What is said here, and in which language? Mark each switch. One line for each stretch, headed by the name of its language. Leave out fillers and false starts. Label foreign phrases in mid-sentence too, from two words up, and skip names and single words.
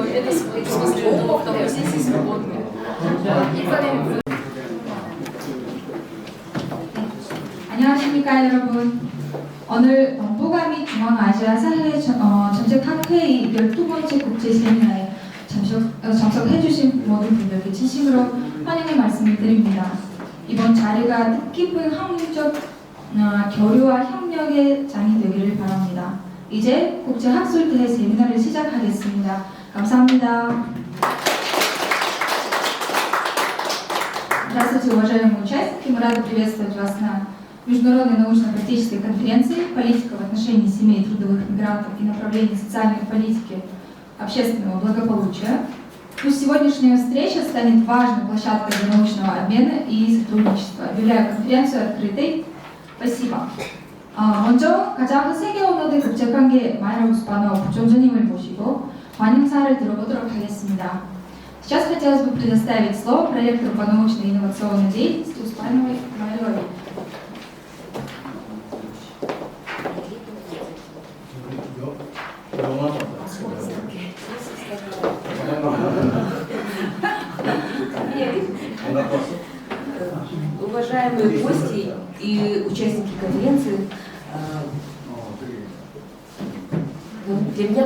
Russian: Это смысле удобно, потому что здесь свободно.
Korean: 안녕하십니까 여러분. 오늘 동북아및 중앙아시아 사회 정책학회의 12번째 국제 세미나에 참석해주신 모든 분들께 진심으로 환영의 말씀을 드립니다. 이번 자리가 뜻깊은 학문적 교류와 협력의 장이 되기를 바랍니다. 이제 국제학술대회 세미나를 시작하겠습니다. 감사합니다.
Russian: Здравствуйте, уважаемые участники! Мы рады приветствовать вас на Международной научно-практической конференции «Политика в отношении семей и трудовых мигрантов и направлений социальной политики общественного благополучия». Пусть сегодняшняя встреча станет важной площадкой для научного обмена и сотрудничества. Объявляю конференцию открытой. Спасибо.
Korean: 먼저 가장 세계 언어대 국제관계 майору Спанова 부총재님을 모시고 환영사를 들어보도록 하겠습니다.
Russian: Сейчас хотелось бы предоставить слово проректору по научной и инновационной деятельности Успановой Марии. Уважаемые гости и участники конференции, для меня